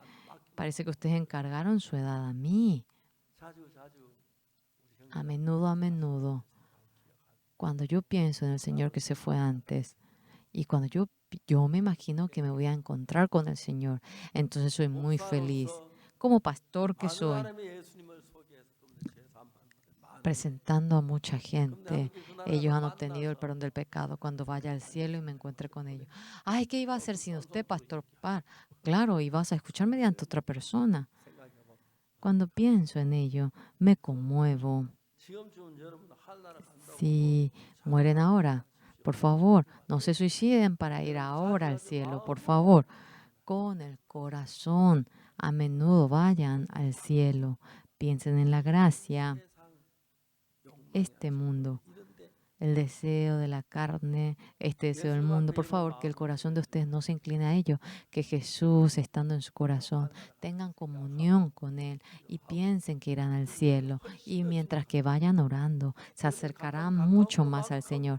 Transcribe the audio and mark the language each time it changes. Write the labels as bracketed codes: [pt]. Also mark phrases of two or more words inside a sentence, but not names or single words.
[es] Parece que ustedes encargaron su edad a mí. A menudo, cuando yo pienso en el Señor que se fue antes y cuando yo me imagino que me voy a encontrar con el Señor, entonces soy muy feliz. [ko] 목사로서 [es] Como pastor que [ko] 많은 [es] soy, [ko] 하나님의 예수님을 소개해서 그분의 죄 사함받는 것을 많은 [es] presentando a mucha [ko] 그럼 내가 [es] gente, [ko] 그렇게 그 [es] ellos [ko] 나라를 [es] han obtenido el [ko] 만나서 [es] perdón del pecado cuando vaya al cielo y me encuentre con ellos. Ay, ¿qué iba a hacer sin usted, Pastor Par? Claro, ibas a escuchar mediante otra persona. [ko] 생각해보면 [es] Cuando pienso en ello, me conmuevo. [ko] 지금 좀 여러분 하늘나라 간다고 [es] Si mueren ahora, por favor, no se suiciden para ir ahora al cielo, por favor. Con el corazón, a menudo vayan al cielo. Piensen en la gracia, [ko] 세상 욕망의 [es] este mundo, [ko] 이런데 [es] el deseo de la carne, este deseo del mundo. Por favor, que el corazón de ustedes no se incline a ello, que Jesús, estando en su corazón, tengan comunión con Él y piensen que irán al cielo. Y mientras que vayan orando, se acercarán mucho más al Señor.